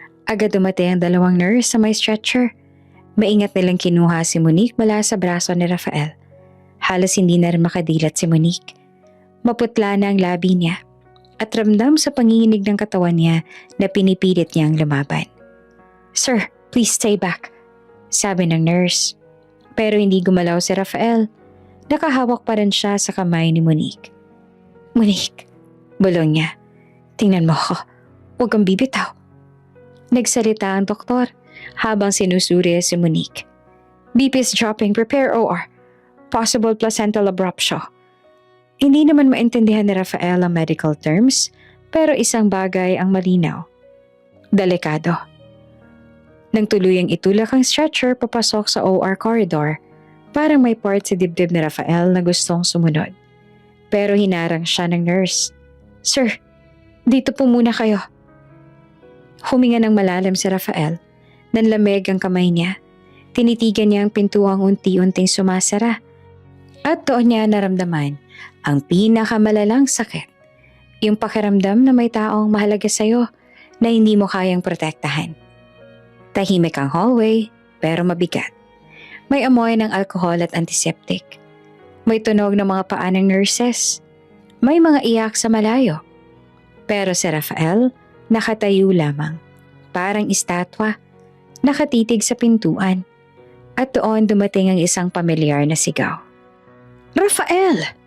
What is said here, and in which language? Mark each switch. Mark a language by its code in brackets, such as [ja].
[tl] Agad dumating ang dalawang nurse sa may stretcher. Maingat nilang kinuha si Monique mula sa braso ni Rafael. Halos hindi na rin makadilat si Monique. Maputla na ang labi niya at ramdam sa panginginig ng katawan niya na pinipilit niyang lumaban. [en] Sir, please stay back, [tl] sabi ng nurse. Pero hindi gumalaw si Rafael. Nakahawak pa rin siya sa kamay ni Monique. Monique, bulong niya. Tingnan mo ako. Huwag kang bibitaw. Nagsalita ang doktor habang sinusuri si Monique. [en] BP's dropping, prepare OR. Possible placental abruptio. [tl] Hindi naman maintindihan ni Rafael ang medical terms, pero isang bagay ang malinaw. Delikado. Nang tuluyang itulak ang stretcher papasok sa OR corridor, parang may part si dibdib ni Rafael na gustong sumunod. Pero hinarang siya ng nurse. Sir, dito po muna kayo. Huminga ng malalim si Rafael. Nanlamig ang kamay niya. Tinitigan niya ang pintuang unti-unting sumasara. At doon niya naramdaman ang pinakamalalang sakit. Yung pakiramdam na may taong mahalaga sa'yo na hindi mo kayang protektahan. Tahimik ang hallway pero mabigat. May amoy ng alkohol at antiseptic. May tunog ng mga paa ng nurses. May mga iyak sa malayo. Pero si Rafael nakatayo lamang. Parang estatwa. Nakatitig sa pintuan. At doon dumating ang isang pamilyar na sigaw. Rafael!